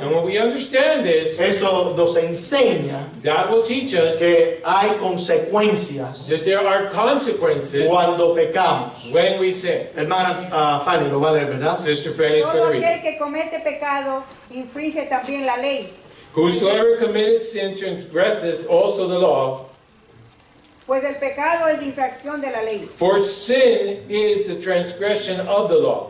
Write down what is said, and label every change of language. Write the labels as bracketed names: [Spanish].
[English] And when we understand this, [Spanish] eso nos enseña [English] that will teach us [Spanish] que hay consecuencias [English] that there are consequences [Spanish] cuando pecamos. [English] when we sin. [Spanish] Hermana Fanny, lo va a leer, ¿verdad? [English] Sister Fanny is [Spanish] Todo [English] going to read. [Spanish] aquel que comete pecado infringe también la ley, [English] Whosoever committed sin transgresseth also the law, [Spanish] pues el pecado es infracción de la ley. [English] for sin is the transgression of the law.